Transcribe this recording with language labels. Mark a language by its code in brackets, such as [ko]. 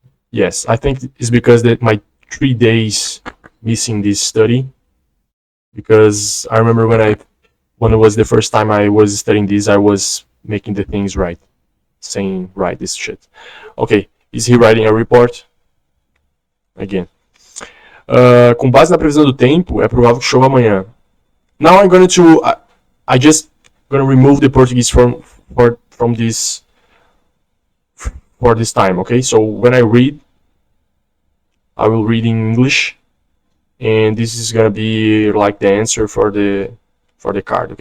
[en] Yes, I think it's because that my 3 days missing this study. Because I remember when it was the first time I was studying this, I was making the things right, saying right this shit. Okay, is he writing a report? Again. [pt] Com base na previsão do tempo, é provável que chova amanhã. [en] Now I'm going to I just gonna remove the Portuguese from this for this time. Okay, so when I read, I will read in English, and this is gonna be like the answer for the card.